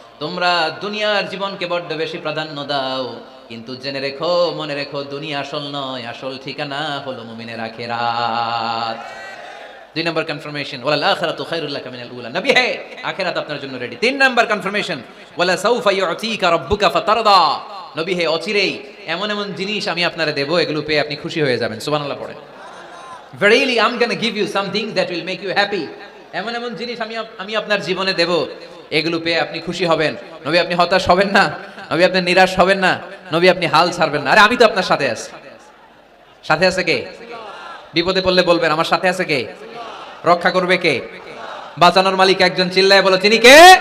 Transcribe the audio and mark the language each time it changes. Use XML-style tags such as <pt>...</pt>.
<bn>তোমরা দুনিয়ার জীবনকে বড্ড বেশি প্রাধান্য দাও, কিন্তু জেনে রেখো, মনে রেখো, দুনিয়া আসল নয়, আসল ঠিকানা হলো মুমিনের আখিরাত। দুই নম্বর কনফার্মেশন,</bn> <ar>ওয়ালাল আখিরাতু খায়রুল লাকা মিনাল উলা।</ar> <bn>নবী হে আখিরাত আপনার জন্য রেডি। তিন নম্বর কনফার্মেশন,</bn> <ar>ওয়ালা সাউফা ইউ'তিকা রাব্বুকা ফাতারদা।</ar> <bn>নবী হে অচিরেই এমন এমন জিনিস আমি আপনারে দেব, এগুলো পেয়ে আপনি খুশি হয়ে যাবেন। সুবহানাল্লাহ পড়েন।</bn> <en>Verily I'm going to give you something that will make you happy.</en> <bn>এমন এমন জিনিস আমি আপনার জীবনে দেব, এগুলো পেয়ে আপনি খুশি হবেন। নবী আপনি হতাশ হবেন না, নবী আপনি নিরাশ হবেন না, নবী আপনি হাল ছাড়বেন না। আরে আমি তো আপনার সাথে আছি। সাথে আছে কে? বিপদে পড়লে বলবেন আমার সাথে আছে কে? রক্ষা করবে কে? বাঁচানোর মালিক একজন। চিল্লায় বলো, তিনি কে?</bn>